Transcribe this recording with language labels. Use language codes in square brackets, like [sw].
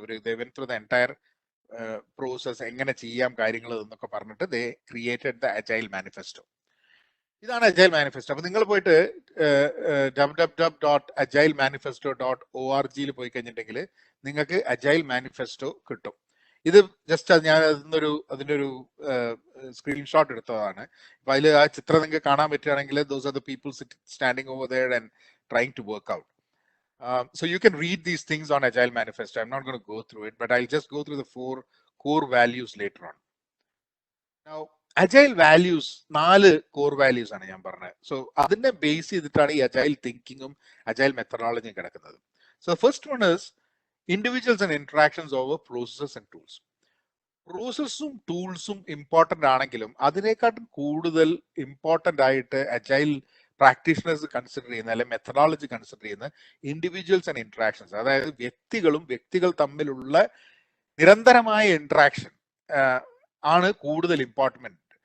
[en] അവർ they went through the entire process, [ml] എങ്ങനെ ചെയ്യാം കാര്യങ്ങൾ എന്നൊക്കെ പറഞ്ഞിട്ട് [en] they created the Agile Manifesto. [ml] ഇതാണ് അജൈൽ മാനിഫെസ്റ്റോ. അപ്പൊ നിങ്ങൾ പോയിട്ട് www.agilemanifesto.org പോയി കഴിഞ്ഞിട്ടുണ്ടെങ്കിൽ നിങ്ങൾക്ക് അജൈൽ മാനിഫെസ്റ്റോ കിട്ടും. ഇത് ജസ്റ്റ് ഞാൻ അതിന്റെ ഒരു സ്ക്രീൻഷോട്ട് എടുത്തതാണ്. അപ്പൊ അതിൽ ആ ചിത്രം നിങ്ങൾക്ക് കാണാൻ പറ്റുകയാണെങ്കിൽ [en] those are the people standing over there and trying to work out. So you can read these things on Agile Manifesto. I'm not going to go through it, but I'll just go through the 4 core values later on. Now, Agile values, 4 core values [ml] ആണ് ഞാൻ പറഞ്ഞത്. So അതിനെ base ചെയ്തിട്ടാണ് ഈ Agile Thinkingും Agile methodology കിടക്കുന്നത്. [en] So the first one is individuals and interactions over processes and tools. [ml] പ്രോസസ്സും ടൂൾസും important ആണെങ്കിലും അതിനേക്കാട്ടും കൂടുതൽ important ആയിട്ട് Agile പ്രാക്ടീഷണേഴ്സ് കൺസിഡർ ചെയ്യുന്ന അല്ലെങ്കിൽ മെത്തഡോളജി കൺസിഡർ ചെയ്യുന്ന ഇൻഡിവിജ്വൽസ് ആൻഡ് ഇന്ററാക്ഷൻസ്, അതായത് വ്യക്തികൾ തമ്മിലുള്ള നിരന്തരമായ ഇന്ററാക്ഷൻ ആണ് കൂടുതൽ ഇമ്പോർട്ടൻറ്റ്.